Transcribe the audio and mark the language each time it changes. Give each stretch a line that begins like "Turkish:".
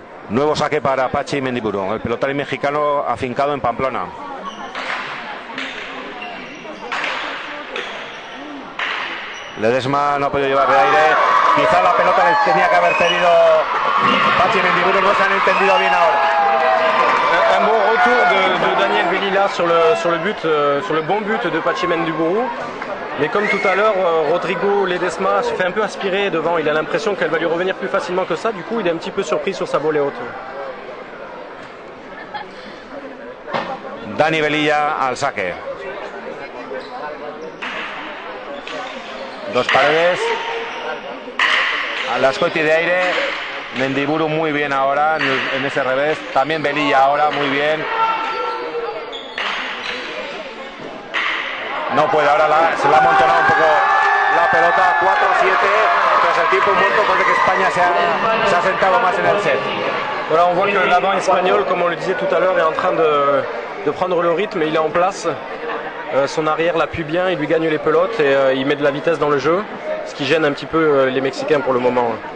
Spanish: Nuevo saque para Pachi Mendiburu, el pelotari mexicano afincado en Pamplona. Ledesma no ha podido llevar de aire. Quizá la pelota le tenía que haber cedido Pachi Mendiburu, no se han entendido bien ahora.
French: Un bon retour de Daniel Velila sur le bon but de Pachi Mendiburu. Mais comme tout à l'heure, Rodrigo Ledesma se fait un peu aspirer devant. Il a l'impression qu'elle va lui revenir plus facilement que ça. Du coup, il est un petit peu surpris sur sa volée haute.
Spanish: Dani Velilla al saque. Dos paredes. A la Ascoiti de aire. Mendiburu muy bien ahora en ese revés. También Velilla ahora muy bien. No puede, ahora se le ha amontonado un poco la pelota. 4-7 tras el tiempo muerto, parece que España se ha sentado más en el set.
French: Voilà, on voit que l'avant espagnol, comme on le disait tout à l'heure, est en train de prendre le rythme. Il est en place. Son arrière l'appuie bien, il lui gagne les pelotes et il met de la vitesse dans le jeu, ce qui gêne un petit peu les Mexicains pour le moment.